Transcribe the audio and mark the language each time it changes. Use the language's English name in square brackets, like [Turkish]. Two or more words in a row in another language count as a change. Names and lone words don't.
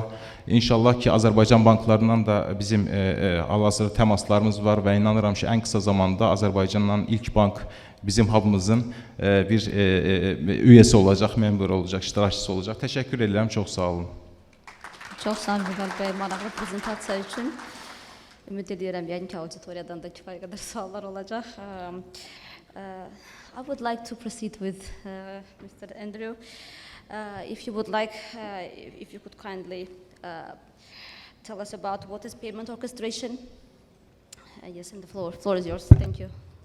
[Azerbaijani] İnşallah ki, Azərbaycan banklarından da bizim hal-hazırda təmaslarımız var və inanıram ki, ən qısa zamanda Azərbaycandan ilk bank bizim hub'ımızın bir üyesi olacaq, member olacaq, iştirakçısı olacaq. Təşəkkür edirəm, çox sağ olun. Çox sağ olun Vüqar bəy, maraqlı prezentasiya üçün. Ümid edirəm, yəni ki, auditoriyadan da kifayət qədər suallar olacaq. [English] I would like to proceed with Mr. Andrew. If you would like, if you could kindly tell us about what is payment orchestration. Yes, and the floor is yours. Thank you.